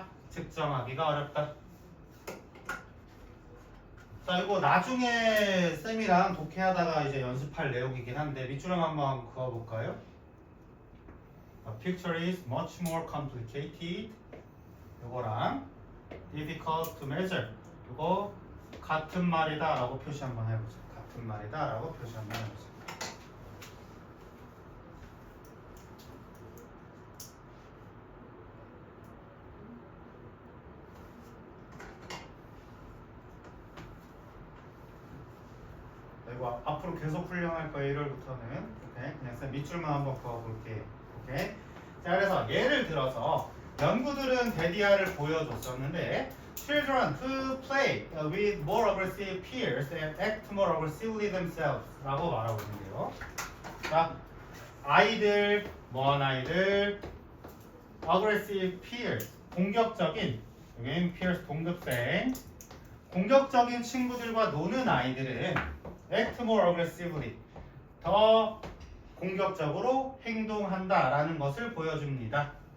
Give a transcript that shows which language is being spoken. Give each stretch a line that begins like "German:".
Korean: 측정하기가 어렵다. 자, 이거 나중에 쌤이랑 독해하다가 이제 연습할 내용이긴 한데 밑줄을 한번 그어볼까요?
English: A picture is much more complicated.
Korean: 이거랑
English: difficult to measure.
Korean: 이거 같은 말이다 라고 표시 한번 해보자. 같은 말이다 라고 표시 한번 해보자. 이거 앞으로 계속 훈련할 거예요. 1월부터는. 오케이? 그냥 쌤 밑줄만 한번 그어볼게요. 오케이? 자, 그래서 예를 들어서 연구들은 데디아를 보여줬었는데
English: Children who play with more aggressive peers and act more aggressively themselves
Korean: 라고 말하고 있는데요. 자, 아이들, 뭐한 아이들,
English: aggressive peers,
Korean: 공격적인, 여긴 peers 동급생, 공격적인 친구들과 노는 아이들은
English: act more aggressively,
Korean: 더 공격적으로 행동한다라는 것을 보여줍니다.